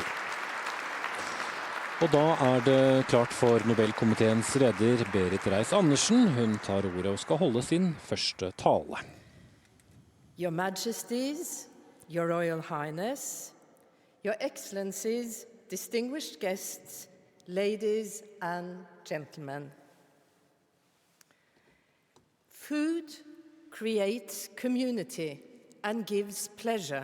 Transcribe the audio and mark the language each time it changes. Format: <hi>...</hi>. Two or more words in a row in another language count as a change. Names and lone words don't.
<no>Og da er det klart for Nobelkomiteens leder Berit Reiss-Andersen. Hun tar ordet og skal holde sin første tale.</no> <en>Your Majesties, Your Royal Highness, Your Excellencies, distinguished guests, ladies and gentlemen. Food creates community and gives pleasure.</en>